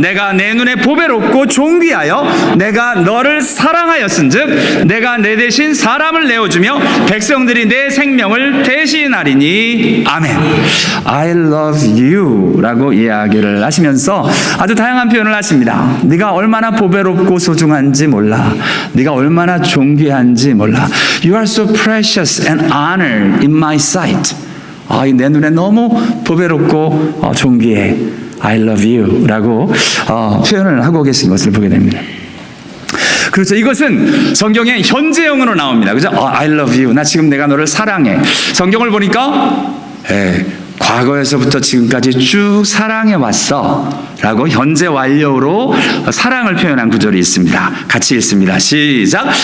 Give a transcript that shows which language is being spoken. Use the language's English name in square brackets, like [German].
[Korean] 내가 내 눈에 보배롭고 존귀하여 내가 너를 사랑하였은즉 내가 내 대신 사람을 내어주며 백성들이 내 생명을 대신하리니. 아멘. [English] I love you [Korean] 라고 이야기를 하시면서 아주 다양한 표현을 하십니다. 네가 얼마나 보배롭고 소중한지 몰라. 네가 얼마나 존귀한지 몰라. [English] You are so precious and honored in my sight. [Korean] 내 눈에 너무 보배롭고 존귀해. [English] I love you [Korean] 라고 표현을 하고 계신 것을 보게 됩니다. 그렇죠. 이것은 성경의 현재형으로 나옵니다. 그죠? [English] I love you. [Korean] 나 지금 내가 너를 사랑해. 성경을 보니까 과거에서부터 지금까지 쭉 사랑해 왔어 라고 현재 완료로 사랑을 표현한 구절이 있습니다. 같이 읽습니다. 시작.